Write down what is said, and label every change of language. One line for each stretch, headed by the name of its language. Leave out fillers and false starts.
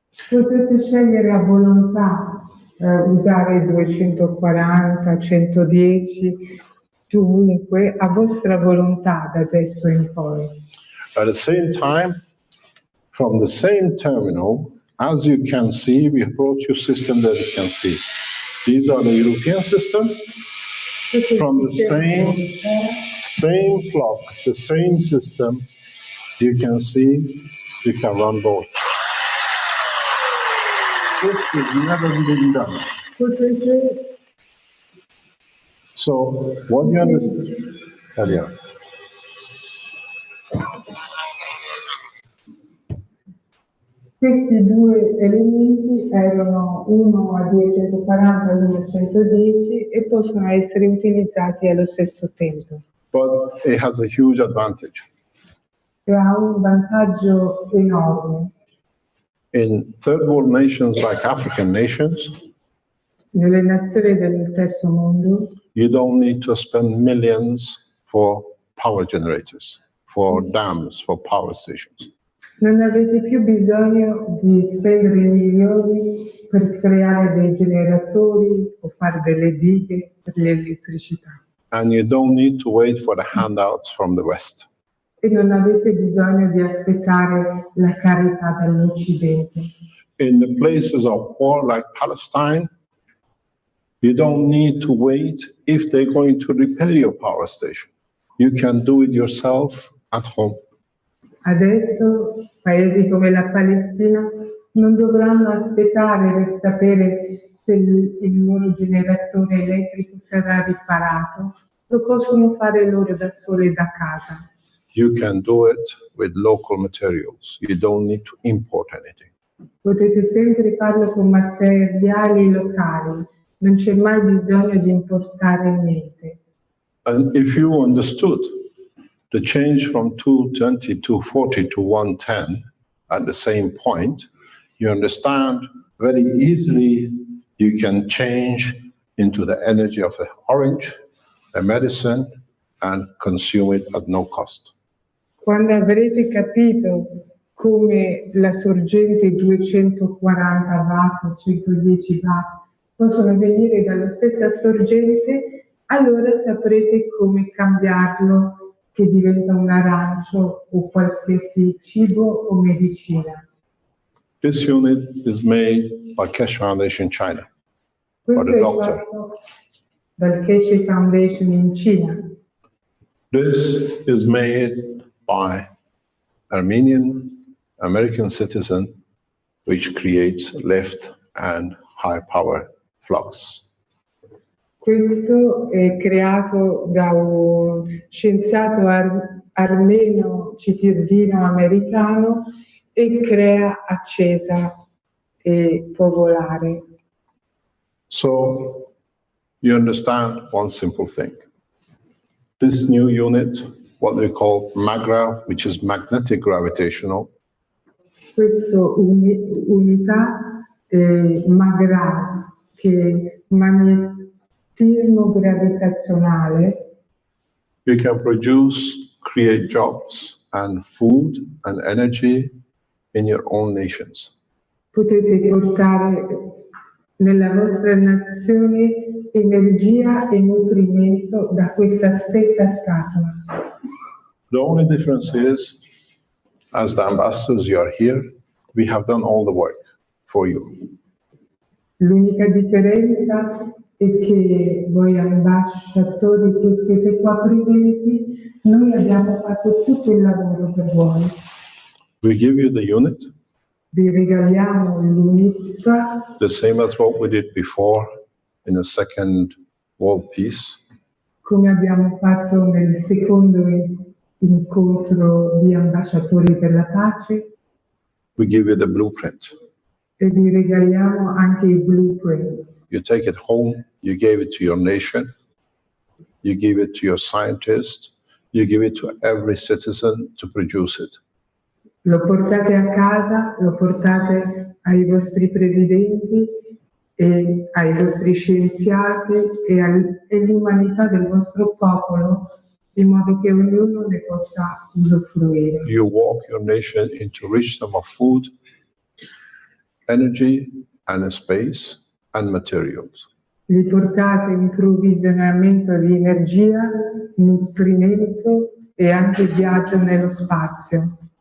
Italian: Potete scegliere a volontà usare 240, 110, dovunque, a vostra volontà da adesso in poi.
English: At the same time, from the same terminal, as you can see, we brought you system that you can see. These are the European system. From the same flock, the same system, you can see, you can run both. This has never been done.
Italian: Potete
English: So, what you understand? Earlier.
Italian: Questi due elementi erano uno a 240 e uno a 110 e possono essere utilizzati allo stesso tempo.
English: But it has a huge advantage.
Italian: E ha un vantaggio enorme.
English: In third world nations like African nations,
Italian: Nelle nazioni del terzo mondo
English: you don't need to spend millions for power generators, for dams, for power stations.
Italian: non avete più bisogno di spendere milioni per creare dei generatori o fare delle dighe per l'elettricità.
English: And you don't need to wait for the handouts from the West.
Italian: E non avete bisogno di aspettare la carità dall'Occidente.
English: In the places of war like Palestine, you don't need to wait if they're going to repair your power station. You can do it yourself at home.
Italian: Adesso paesi come la Palestina non dovranno aspettare per sapere se il loro generatore elettrico sarà riparato, lo possono fare loro da soli da casa.
English: You can do it with local materials. You don't need to import anything.
Italian: Potete sempre farlo con materiali locali, non c'è mai bisogno di importare niente.
English: And if you understood the change from 220, 240 to 110 at the same point, you understand very easily you can change into the energy of the orange, a medicine, and consume it at no cost.
Italian: Quando avrete capito come la sorgente 240 watt o 110 watt possono venire dalla stessa sorgente, allora saprete come cambiarlo che diventa un arancio o qualsiasi cibo o medicina.
English: This unit is made by Keshe Foundation in China, by
Italian: Questo
English: the
Italian: è
English: doctor.
Italian: fatto dal Keshe Foundation in Cina.
English: This is made by Armenian American citizen, which creates left and high power flux.
Italian: Questo è creato da un scienziato armeno cittadino americano e crea accesa e può volare.
English: So you understand one simple thing. This new unit, what we call MAGRA, which is magnetic gravitational,
Italian: Questa unità MAGRA, che è magnetismo gravitazionale,
English: we can produce, create jobs and food and energy in your own nations.
Italian: potete portare nella vostra nazione energia e nutrimento da questa stessa scatola.
English: The only difference is, as the ambassadors, you are here, we have done all the work for you.
Italian: L'unica differenza è che voi ambasciatori che siete qua presenti, noi abbiamo fatto tutto il lavoro per voi.
English: We give you the unit,
Italian: Vi regaliamo l'unità,
English: the same as what we did before in the Second World Peace.
Italian: come abbiamo fatto nel secondo incontro di ambasciatori per la pace,
English: We give you the blueprint.
Italian: e vi regaliamo anche i blueprint.
English: You take it home, you give it to your nation, you give it to your scientists, you give it to every citizen to produce it.
Italian: Lo portate a casa, lo portate ai vostri presidenti e ai vostri scienziati e all'umanità del vostro popolo, in modo che ognuno ne possa usufruire.
English: You walk your nation into richness of food, energy, and space, and materials.
Italian: Li portate in provvigionamento di energia, nutrimento e anche viaggio nello spazio.